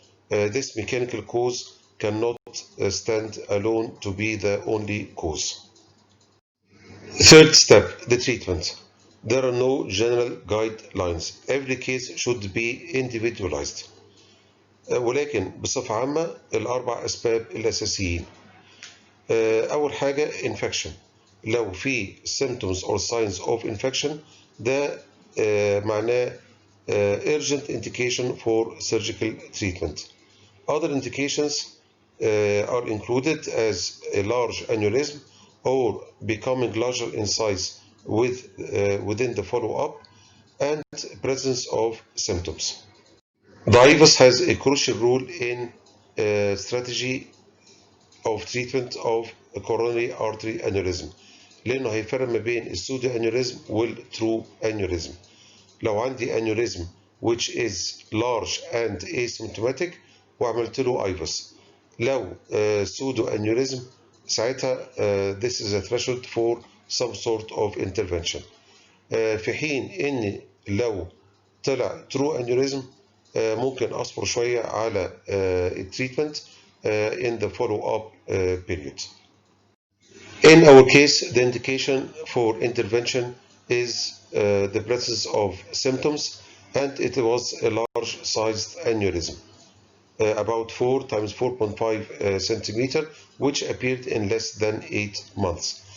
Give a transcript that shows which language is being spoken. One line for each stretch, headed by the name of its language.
English: This mechanical cause cannot stand alone to be the only cause. Third step, the treatment. There are no general guidelines. Every case should be individualized.
Arabic: ولكن بصفة عامة الأربع أسباب الأساسيين. أول حاجة infection. لو في
English: symptoms or signs of infection
Arabic: ده معناه
English: urgent indication for surgical treatment. Other indications are included as a large aneurysm or becoming larger in size within the follow-up and presence of symptoms. The IVUS has a crucial role in strategy of treatment of a coronary artery aneurysm
Arabic: لأنه هيفرق ما بين السودو
English: aneurysm والtrue aneurysm.
Arabic: لو عندي
English: aneurysm which is large and asymptomatic
Arabic: وعملت له
English: IVUS. لو pseudo aneurysm ساعتها this is a threshold for some sort of intervention.
Arabic: في حين ان لو طلع true aneurysm ممكن اصبر شويه على التريتمنت
English: in the follow-up period. In our case, the indication for intervention is the presence of symptoms, and it was a large-sized aneurysm. About 4 times 4.5 centimeter, which appeared in less than 8 months.